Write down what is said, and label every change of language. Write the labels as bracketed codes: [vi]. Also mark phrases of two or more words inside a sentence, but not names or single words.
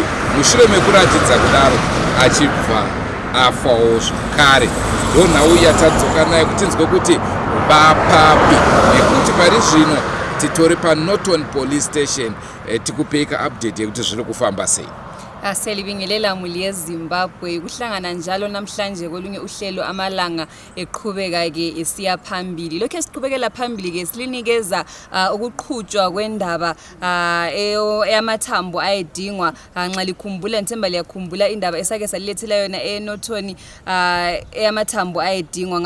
[sn] Mushure mekuratidza kudaro achibva afawo zvakare. Ndo nhauya tadzoka naye kuti tinzwe kuti vapapi, nekuti pari zvino titori paNorton Police Station. Tikupeka update yekuti zviri kufamba sei. [nd] Selibingelela muli eZimbabwe, kuhlangana njalo namhlanje kolunye uhlelo amalanga eqhubeka ke esiya phambili. Lokho esiqhubekela phambili ke silinikeza ukuqhutshwa kwendaba eyamathambo ayedingwa nxa likhumbula, nthemba liyakhumbula indaba esake salilethela yona eNorton eyamathambo ayedingwa.